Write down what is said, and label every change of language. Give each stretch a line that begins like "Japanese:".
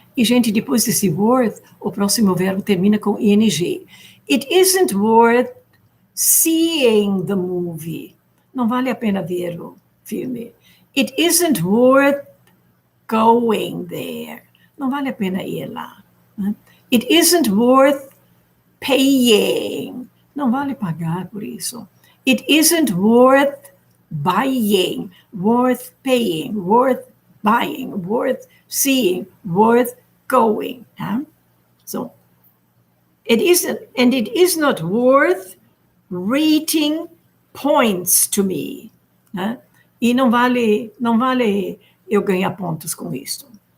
Portuguese: E, gente, depois desse worth, o próximo verbo termina com ing.
English: It isn't worth seeing the movie.
Portuguese: Não vale a pena ver o filme.
English: It isn't worth going there.
Portuguese: Não vale a pena ir lá. Né?
English: It isn't worth paying.
Portuguese: Não vale pagar por isso.
English: It isn't worth buying, worth paying, worth buying, worth seeing, worth going. Huh? So, it isn't, and it is not worth rating points to me. Né?
Portuguese: E não vale eu ganhar pontos com isto.